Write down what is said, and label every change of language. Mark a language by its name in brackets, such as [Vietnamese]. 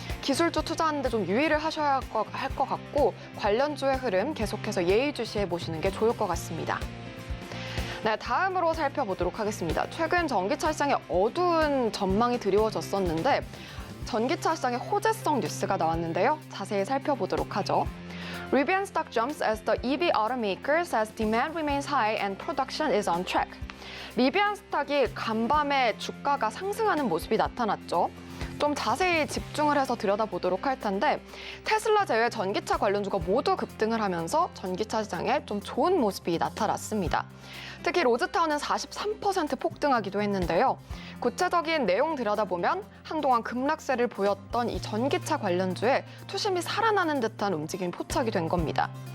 [Korean] 기술주 투자하는데 좀 유의를 하셔야 할 것 같고 관련주의 흐름 계속해서 예의주시해 보시는 게 좋을 것 같습니다. 네, 다음으로 살펴보도록 하겠습니다. 최근 전기차 시장에 어두운 전망이 드리워졌었는데 전기차 시장의 호재성 뉴스가 나왔는데요. 자세히 살펴보도록 하죠. [English] Rivian stock jumps as the EV automaker says demand remains high and production is on track. [Korean] 리비안 스탁이 간밤에 주가가 상승하는 모습이 나타났죠. 좀 자세히 집중을 해서 들여다보도록 할 텐데 테슬라 제외 전기차 관련주가 모두 급등을 하면서 전기차 시장에 좀 좋은 모습이 나타났습니다. 특히 로즈타운은 43% 폭등하기도 했는데요. 구체적인 내용 들여다보면 한동안 급락세를 보였던 이 전기차 관련주에 투심이 살아나는 듯한 움직임이 포착이 된 겁니다.